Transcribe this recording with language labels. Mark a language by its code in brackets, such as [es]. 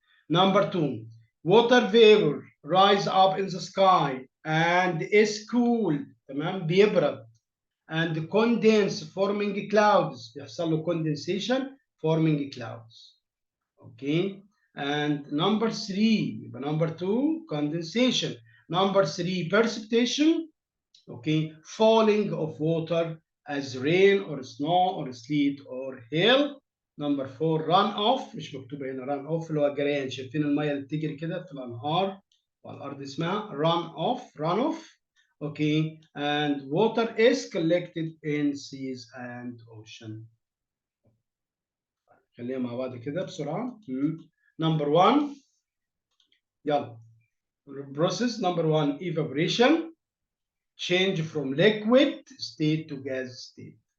[en] Number 2 water vapor rise up in the sky and is cooled، [ar] تمام، بيبرد، [en] and condense forming clouds، [ar] بيحصل له [en] condensation forming clouds. Okay, and number 3 يبقى number 2 condensation. Number 3 precipitation. Okay, falling of water as rain or snow or sleet or hail. Number 4 run off، [ar] مش مكتوبه هنا run off اللي هو الجريان، شايفين الميه اللي بتجري كده في الانهار والارض اسمها run off. [en] Okay, and water is collected in seas and ocean. [ar] خلينا مع بعض كده بسرعه. [en] Number 1 [ar] يلا. [en] Process number 1 evaporation، change from liquid state to gas state.